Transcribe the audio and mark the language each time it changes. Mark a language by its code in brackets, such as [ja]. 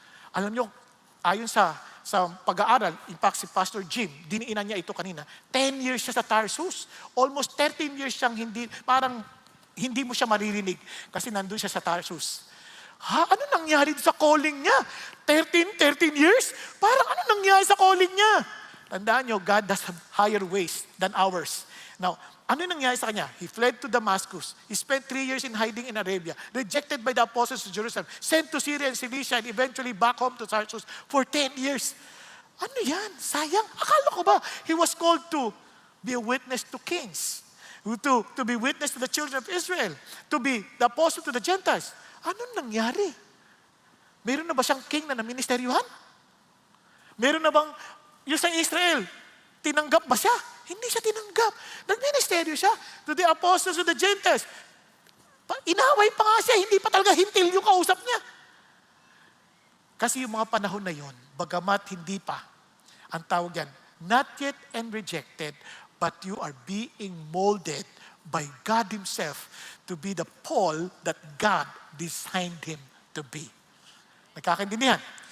[tl] Alam niyo, ayon sa pag-aaral, in fact, si Pastor Jim, diniinan niya ito kanina, 10 years siya sa Tarsus. Almost 13 years siyang hindi mo siya maririnig kasi nandun siya sa Tarsus. Ano nangyari sa calling niya? 13 years? Parang ano nangyari sa calling niya? Tandaan niyo, [en] God has higher ways than ours. Now, [tl] ano nangyari sa kanya? [en] He fled to Damascus. He spent 3 years in hiding in Arabia, rejected by the apostles to Jerusalem, sent to Syria and Cilicia, and eventually back home to Tarsus for 10 years. [tl] Ano yan? Sayang. Akala ko ba, [en] he was called to be a witness to kings, to be witness to the children of Israel, to be the apostle to the Gentiles. [tl] Ano nangyari? Meron na ba siyang king na naministeryuhan? Meron na bang, yung sa Israel, tinanggap ba siya? Hindi siya tinanggap. Nagministeryo siya [en] to the apostles, to the Gentiles. [tl] Inaway pa nga siya, hindi pa talaga hintil yung kausap niya. Kasi yung mga panahon na yon, bagamat hindi pa, ang tawag yan, [en] not yet and rejected, but you are being molded by God Himself to be the Paul that God designed him to be. [tl] Nagkakaintindihan?